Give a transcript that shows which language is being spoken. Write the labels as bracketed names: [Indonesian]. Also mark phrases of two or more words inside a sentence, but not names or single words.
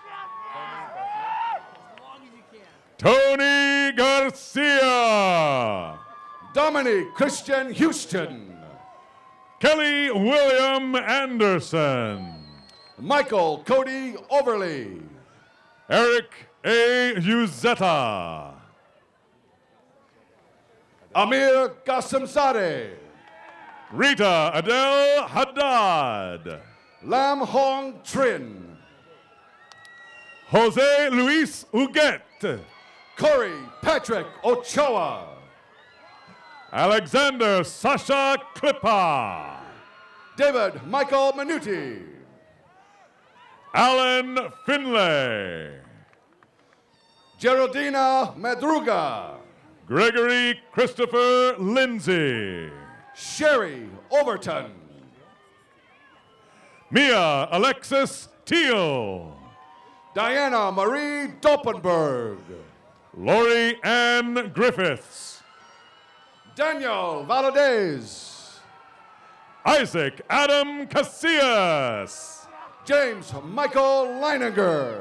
[English] Tony Garcia. Dominic Christian Houston. Kelly William Anderson. Michael Cody Overly. Eric A. Uzeta. Amir Qasimzadeh. Rita Adele Haddad. Lam Hong Trin. Jose Luis Huguet. Corey Patrick Ochoa. Alexander Sasha Klippa. David Michael Minuti. Alan Finlay. Geraldina Madruga. Gregory Christopher Lindsay. Sherry Overton. Mia Alexis Teal. Diana Marie Doppenberg. Lori Ann Griffiths. Daniel Valadez. Isaac Adam Casillas. James Michael Leininger.